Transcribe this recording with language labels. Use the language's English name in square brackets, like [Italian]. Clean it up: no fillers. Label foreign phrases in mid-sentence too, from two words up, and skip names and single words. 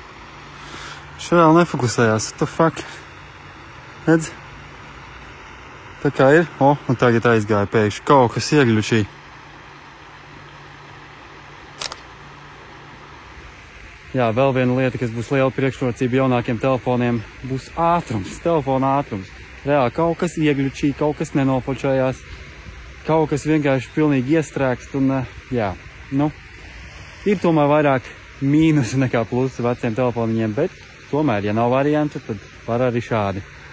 [Latvian] Še vēl nefokusējās, [English] what the fuck? [Latvian] Redz? Tā kā ir, un tagad aizgāja pēkšņi kaut kas iegļučī. Jā, vēl viena lieta, kas būs liela priekšrocība jaunākiem telefoniem, būs ātrums, telefona ātrums. Reāli kaut kas iegļučī, kaut kas nenofočējās, kaut kas vienkārši pilnīgi iestrēgst un, jā, ir tomēr vairāk mīnusi nekā plusi veciem telefoniņiem, bet tomēr, ja nav variantu, tad var arī šādi.